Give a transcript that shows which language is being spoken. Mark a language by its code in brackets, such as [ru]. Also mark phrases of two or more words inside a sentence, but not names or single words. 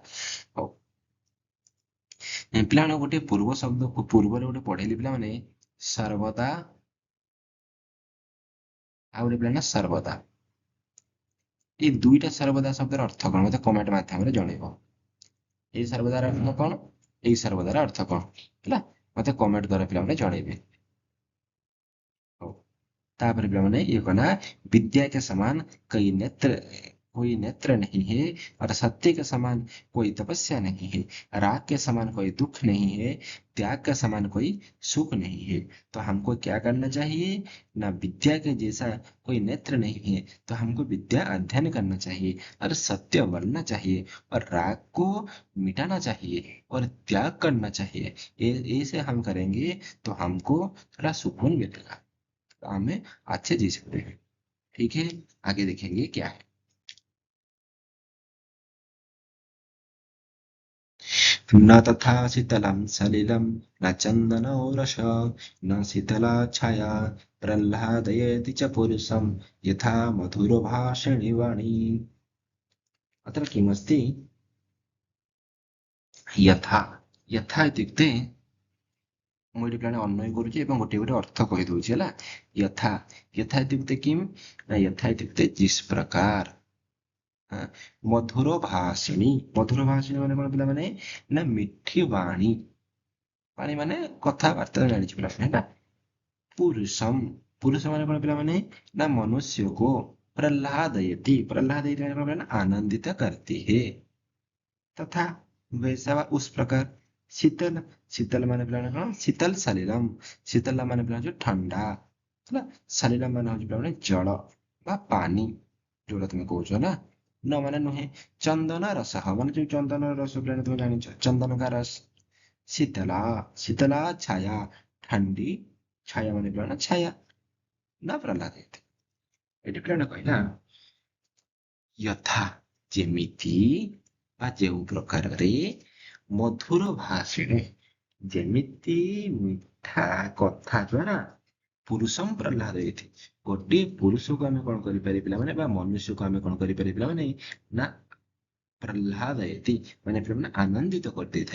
[or] ହଉ, ପିଲାମାନେ ଗୋଟେ ପୂର୍ବ ଶବ୍ଦ ପୂର୍ବରେ ଗୋଟେ ପଢେଇଲି ପିଲାମାନେ ସର୍ବଦା, ଆଉ ଗୋଟେ ପିଲା ନା ସର୍ବଦା। ଏଇ 2ଟା ସର୍ବଦା ଶବ୍ଦର ଅର୍ଥ କଣ ମତେ କମେଣ୍ଟ ମାଧ୍ୟମରେ ଜଣେଇବ। ଏଇ ସର୍ବଦାର ଅର୍ଥ କଣ, ଏଇ ସର୍ବଦାର ଅର୍ଥ କଣ ହେଲା, ମତେ କମେଣ୍ଟ ଦ୍ଵାରା ପିଲାମାନେ ଜଣେଇବେ। ହଉ, ତାପର ପିଲାମାନେ [hi] ये कहना विद्या के समान कोई नेत्र नहीं है, और सत्य के समान कोई तपस्या नहीं है, राग के समान कोई दुख नहीं है, त्याग का समान कोई सुख नहीं है। तो हमको क्या करना चाहिए ना, विद्या के जैसा कोई नेत्र नहीं है, तो हमको विद्या अध्ययन करना चाहिए और सत्य बनना चाहिए और राग को मिटाना चाहिए और त्याग करना चाहिए। ऐसे हम करेंगे तो हमको थोड़ा सुकून मिलेगा, तो हमें अच्छे जी सकते हैं। ठीक है, आगे देखेंगे क्या है। [sa] न तथा शीतलं सलिलं न चन्दनो रस न शीतला छाया प्रह्लादयेति च पुरुषं यथा मधुरभाषिणी वाणी। अत्र किमस्ति, यथा, यथा इत्युक्ते [or] ମୁଁ ଏଠି ପ୍ରାଣୀ ଅନ୍ୱୟ କରୁଛି ଏବଂ ଗୋଟିଏ ଗୋଟେ ଅର୍ଥ କହିଦଉଛି ହେଲା। [sa] यथा, यथा इत्युक्ते किम ना, यथा इत्युक्ते [hi] जिस प्रकार। [or] हाँ, [sa] मधुर भाषिणी, मधुर भाषिणी [or] ମାନେ କଣ ପିଲାମାନେ ନା ମିଠି ବାଣୀ, ବାଣୀ ମାନେ କଥାବାର୍ତ୍ତା ଜାଣିଛି ପିଲାମାନେ ହେଲା। ପୁରୁଷମ୍, ପୁରୁଷ ମାନେ କଣ ପିଲାମାନେ ନା ମନୁଷ୍ୟକୁ, [sa] प्रह्लादयति, प्रह्लादयति [or] ମାନେ କଣ ନା [hi] आनंदित करती है, तथा वैसा वा उस प्रकार। [or] शीतल, शीतल ମାନେ ପିଲାମାନେ କଣ [sa] शीतल सलिलम, [or] शीतल ମାନେ ପିଲାମାନେ ଯୋଉ ଥଣ୍ଡା ହେଲା। सलिलम ମାନେ ହଉଛି ପିଲାମାନେ ଜଳ ବା ପାଣି, ଯୋଉଟା ତମେ କହୁଛ ନା। न ମାନେ ନୁହେଁ। ଚନ୍ଦନ ରସ ମାନେ ଯୋଉ ଚନ୍ଦନ ରସ ପିଲାମାନେ ତମେ ଜାଣିଛ, ଚନ୍ଦନ [hi] का रस। [sa] शीतला, शीतला छाया, [hi] ठंडी छाया [or] ମାନେ ପିଲାମାନେ ଛାୟା ନା प्रह्लादयति। ଏଠି ପିଲାମାନେ କହିଲା यथा ଯେମିତି ବା ଯେଉଁ ପ୍ରକାରରେ, [sa] मधुर भाषिणी [or] ଯେମିତି ମିଠା କଥା ଦ୍ଵାରା, [sa] पुरुषम् प्रह्लादयति [or] ଗୋଟିଏ ପୁରୁଷକୁ ଆମେ କଣ କରିପାରିବା ପିଲାମାନେ ବା ମନୁଷ୍ୟକୁ ଆମେ କଣ କରିପାରିବା ପିଲାମାନେ ନା ପ୍ରହ୍ଲାଦୟତି ମାନେ ପିଲାମାନେ ଆନନ୍ଦିତ କରିଦେଇଥାଏ।